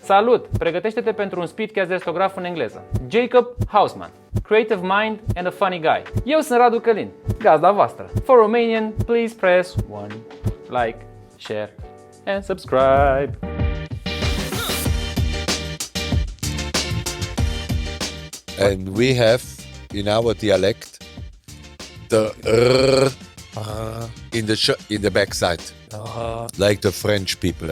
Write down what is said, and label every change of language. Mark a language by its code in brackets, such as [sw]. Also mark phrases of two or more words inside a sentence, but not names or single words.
[ro] Salut! Pregătește-te pentru un Speedcast Restograf în engleză. [en] Jakob Hausmann, creative mind and a funny guy. [ro] Eu sunt Radu Călin, gazda voastră. [en] For Romanian, please press 1, like, share and subscribe. And we have in our dialect the r in the backside, like the French people.